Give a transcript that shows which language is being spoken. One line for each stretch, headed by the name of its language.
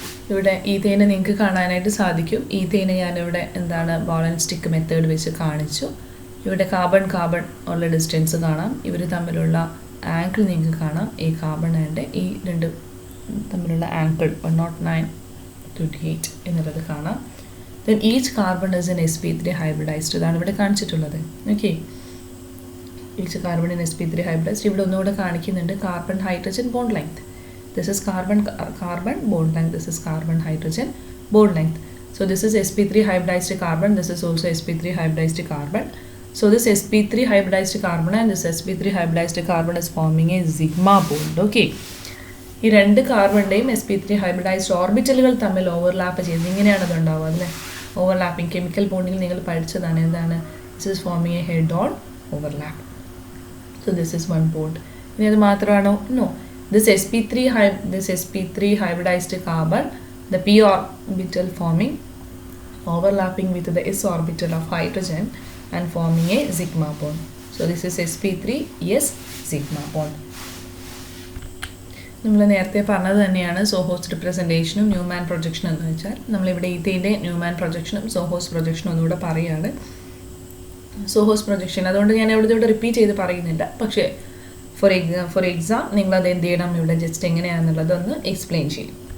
Malayalam: ഇവിടെ ഈത്തേനെ നിങ്ങൾക്ക് കാണാനായിട്ട് സാധിക്കും. ഈത്തേനെ ഞാനിവിടെ ബോൾ ആൻഡ് സ്റ്റിക്ക് മെത്തേഡ് വെച്ച് കാണിച്ചു. ഇവിടെ കാർബൺ ഉള്ള ഡിസ്റ്റൻസ് കാണാം. ഇവർ തമ്മിലുള്ള ആംഗിൾ നിങ്ങൾക്ക് കാണാം ഈ കാർബൺ ആൻഡ് ഈ രണ്ട് തമ്മിലുള്ള ആംഗിൾ 109.28 എന്നുള്ളത് കാണാം.
English: Then each carbon is an sp3 hybridized.
Malayalam: ഇതാണ് ഇവിടെ കാണിച്ചിട്ടുള്ളത്.
English: Okay, each carbon in sp3 hybridized.
Malayalam: ഇവിടെ ഒന്നുകൂടെ കാണിക്കുന്നുണ്ട് carbon hydrogen bond length.
English: This is carbon bond length. This is carbon hydrogen bond length. So this is sp3 hybridized carbon. This is also sp3 hybridized carbon. So this sp3 hybridized carbon and this sp3 hybridized carbon is forming a sigma bond. Okay.
Malayalam: ഈ രണ്ട് കാർബണിൻ്റെയും sp3 hybridised ഓർബിറ്റലുകൾ തമ്മിൽ overlap ചെയ്ത് ഇങ്ങനെയാണ് അത് ഉണ്ടാവുക അല്ലേ. Overlapping chemical ബോണ്ടിൽ നിങ്ങൾ പഠിച്ചതാണ് എന്താണ്.
English: This is forming a head on overlap. So this is one bond.
Malayalam: ഇനി അത് മാത്രമാണോ?
English: No. This sp3 hybridized carbon, the p orbital forming overlapping with the s orbital of hydrogen and forming a sigma bond. So this is sp3 s sigma bond.
Malayalam: നമ്മൾ നേരത്തെ പറഞ്ഞത് തന്നെയാണ് സോഹോസ് റിപ്രസെൻറ്റേഷനും Newman പ്രൊജക്ഷനും എന്ന് വെച്ചാൽ നമ്മളിവിടെ ഈത്തൈൻ്റെ ന്യൂമാൻ പ്രൊജക്ഷനും സോഹോസ് പ്രൊജക്ഷനും ഒന്നുകൂടെ പറയുകയാണ്. സോഹോസ് പ്രൊജക്ഷൻ അതുകൊണ്ട് ഞാൻ ഇവിടെ റിപ്പീറ്റ് ചെയ്ത് പറയുന്നില്ല. പക്ഷേ ഫോർ എക്സാം നിങ്ങളത് എന്ത് ചെയ്യണം, ഇവിടെ ജസ്റ്റ് എങ്ങനെയാണെന്നുള്ളതൊന്ന് എക്സ്പ്ലെയിൻ ചെയ്യും.